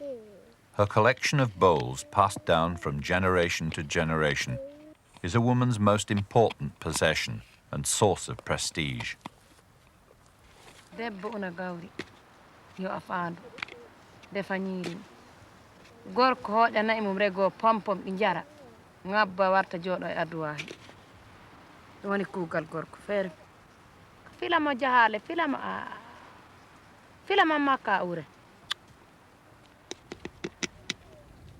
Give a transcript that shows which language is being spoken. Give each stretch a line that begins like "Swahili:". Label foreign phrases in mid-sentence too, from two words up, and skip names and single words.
English: Her collection of bowls passed down from generation to generation is a woman's most important possession and source of prestige.
Fula: Debbo una gawri yo afandu defa ñiiri gorko hoɗanayi mum rego pompom ɗi jara ngabba warta jooɗo e adduwahi ɗum woni kuugal gorko feere filama jahale filama makka ure